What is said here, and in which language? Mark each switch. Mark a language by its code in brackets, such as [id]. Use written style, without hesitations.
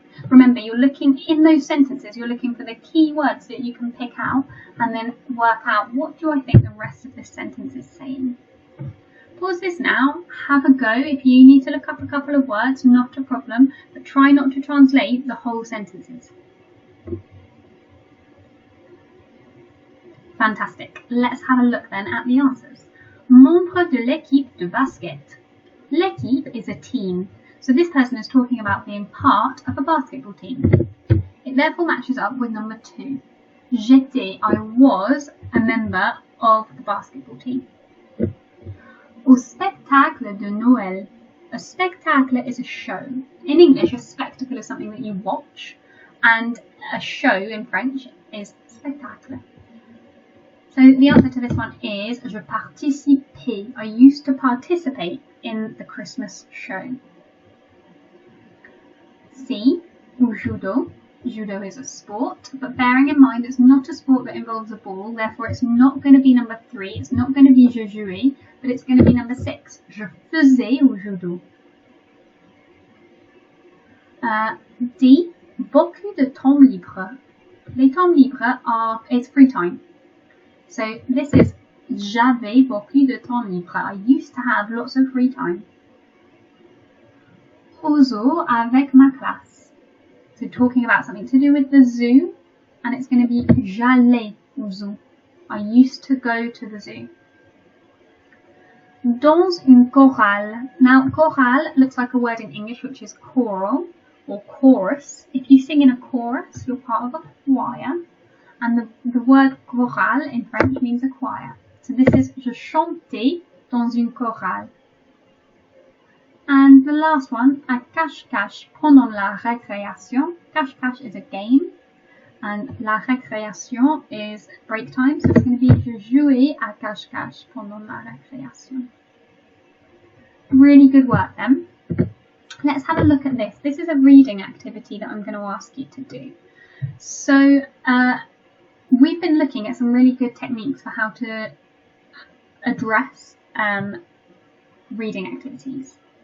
[en] Remember, you're looking in those sentences, you're looking for the key words that you can pick out and then work out what do I think the rest of this sentence is saying. Pause this now, have a go. If you need to look up a couple of words, not a problem, but try not to translate the whole sentences. Fantastic. Let's have a look then at the answers. [fr] Membre de l'équipe de basket. [en] L'équipe is a team, so this person is talking about being part of a basketball team. It therefore matches up with number 2. J'étais, I was a member of the basketball team. [fr] Au spectacle de Noël. [en] A spectacle is a show. In English, a spectacle is something that you watch, and a show in French is spectacle. So the answer to this one is [fr] je participais. [en] I used to participate in the Christmas show. C, judo. Judo is a sport, but bearing in mind it's not a sport that involves a ball, therefore it's not going to be number 3, it's not going to be [fr] je jouais, [en] but it's going to be number 6. [fr] Je faisais au judo. D, beaucoup de temps libre. Les temps libres [en] it's free time. So this is [fr] J'avais beaucoup de temps libre. [en] I used to have lots of free time. [fr] Au zoo avec ma classe. [en] So talking about something to do with the zoo, and it's going to be [fr] j'allais au zoo. [en] I used to go to the zoo. [fr] Dans une chorale. [en] Now, chorale looks like a word in English which is choral or chorus. If you sing in a chorus, you're part of a choir. And the word chorale in French means a choir. So this is [fr] je chantais dans une chorale. [en] And the last one, [fr] à cache-cache pendant la récréation. [en] Cache-cache is a game. And la récréation is break time. So it's going to be [fr] je jouais à cache-cache pendant la récréation. [en] Really good work then. Let's have a look at this. This is a reading activity that I'm going to ask you to do. So we've been looking at some really good techniques for how to address reading activities.